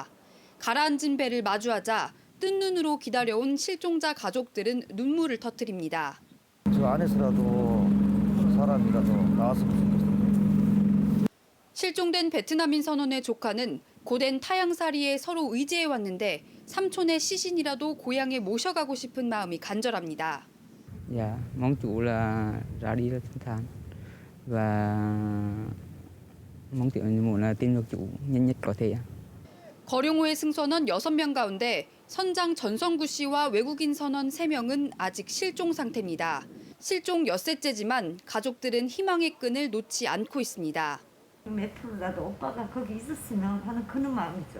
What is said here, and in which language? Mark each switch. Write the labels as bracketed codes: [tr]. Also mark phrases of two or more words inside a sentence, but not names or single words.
[ko] 가라앉은 배를 마주하자 뜬 눈으로 기다려온 실종자 가족들은 눈물을 터뜨립니다. 저 안에서라도 사람이라도 나왔으면 좋겠습니다. 실종된 베트남인 선원의 조카는 고된 타향살이에 서로 의지해 왔는데 삼촌의 시신이라도 고향에 모셔가고 싶은 마음이 간절합니다. [vi] Dạ, mong chủ là ra đi là thanh thản và mong muốn là tìm được chủ nhanh nhất có thể. [ko] 거룡호의 승선원 6명 가운데 선장 전성구 씨와 외국인 선원 3명은 아직 실종 상태입니다. 실종 엿새째지만 가족들은 희망의 끈을 놓지 않고 있습니다. 몇 프로라도 오빠가 거기 있었으면 하는 그런 마음이죠.